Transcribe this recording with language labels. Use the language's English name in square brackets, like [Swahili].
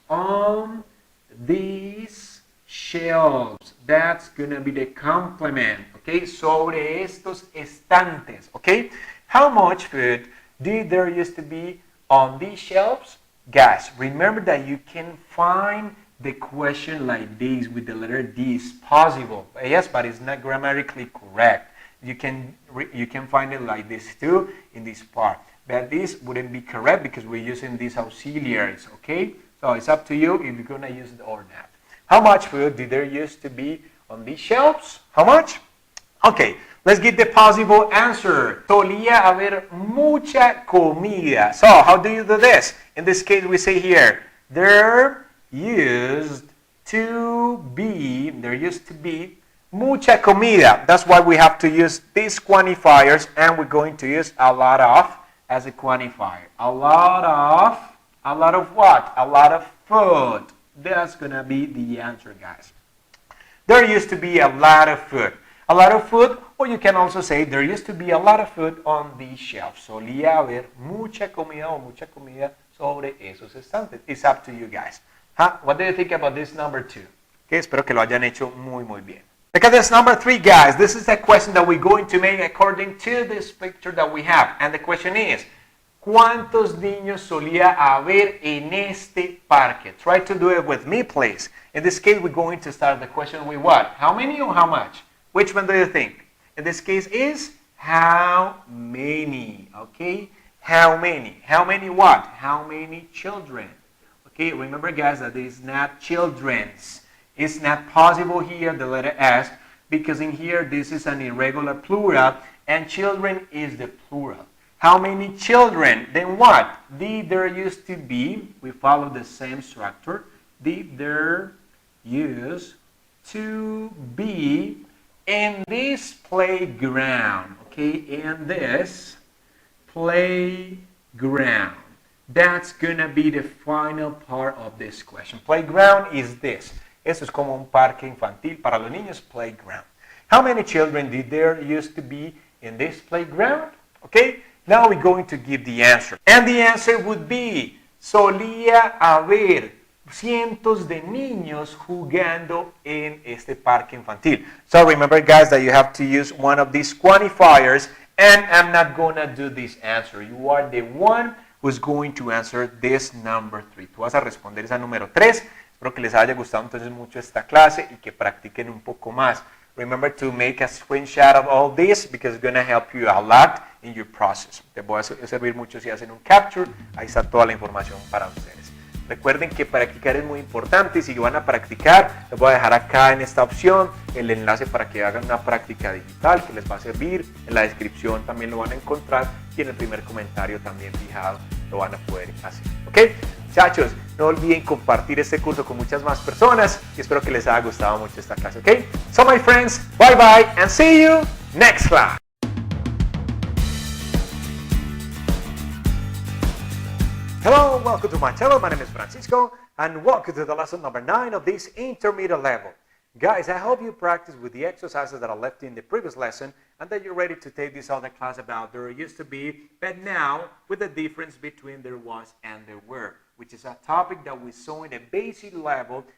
[English] On these shelves. That's gonna be the complement. [Spanish] Okay, sobre estos estantes. [English] Okay, how much food did there used to be on these shelves? Guys, remember that you can find the question like this with the letter D. Is possible. Yes, but it's not grammatically correct. You can find it like this too in this part. But this wouldn't be correct because we're using these auxiliaries. Okay, so it's up to you if you're gonna use it or not. How much food did there used to be on these shelves? How much? Okay, let's get the possible answer. [Spanish] Solía haber mucha comida. [English] So, how do you do this? In this case, we say here, there used to be [Spanish] mucha comida. [English] That's why we have to use these quantifiers, and we're going to use a lot of as a quantifier. A lot of what? A lot of food. That's gonna be the answer, guys. There used to be a lot of food. A lot of food, or you can also say there used to be a lot of food on these shelves. [Spanish] Solía haber mucha comida o mucha comida sobre esos estantes. [English] It's up to you guys. What do you think about this number 2? [Spanish] Okay, espero que lo hayan hecho muy bien. [English] Look at this number 3, guys. This is a question that we're going to make according to this picture that we have. And the question is, [Spanish] ¿cuántos niños solía haber en este parque? [English] Try to do it with me, please. In this case, we're going to start the question with what? How many or how much? Which one do you think? In this case is how many, okay? How many? How many what? How many children? Okay, remember guys that it's not children's. It's not possible here, the letter S, because in here this is an irregular plural and children is the plural. How many children? Then what? Did there used to be, we follow the same structure. Did there used to be in this playground? Okay, in this playground. That's gonna be the final part of this question. Playground is this. [Spanish] Eso es como un parque infantil para los niños, playground. [English] How many children did there used to be in this playground? Okay, now we're going to give the answer. And the answer would be, [Spanish] solía haber cientos de niños jugando en este parque infantil. [English] So remember guys that you have to use one of these quantifiers, and I'm not going to do this answer. You are the one who's going to answer this number 3. [Spanish] Tú vas a responder esa número 3. Espero que les haya gustado entonces mucho esta clase y que practiquen un poco más. [English] Remember to make a screenshot of all this because it's going to help you a lot in your process. [Spanish] Te voy a servir mucho si hacen un capture. Ahí está toda la información para ustedes. Recuerden que practicar es muy importante y si van a practicar, les voy a dejar acá en esta opción el enlace para que hagan una práctica digital que les va a servir. En la descripción también lo van a encontrar y en el primer comentario también fijado lo van a poder hacer. ¿Ok? Muchachos, no olviden compartir este curso con muchas más personas y espero que les haya gustado mucho esta clase. ¿Ok? [English] So my friends, bye bye and see you next class. Hello, welcome to my channel. My name is Francisco and welcome to the lesson number 9 of this intermediate level. Guys, I hope you practice with the exercises that I left in the previous lesson and that you're ready to take this other class about there used to be, but now with the difference between there was and there were, which is a topic that we saw in the basic level.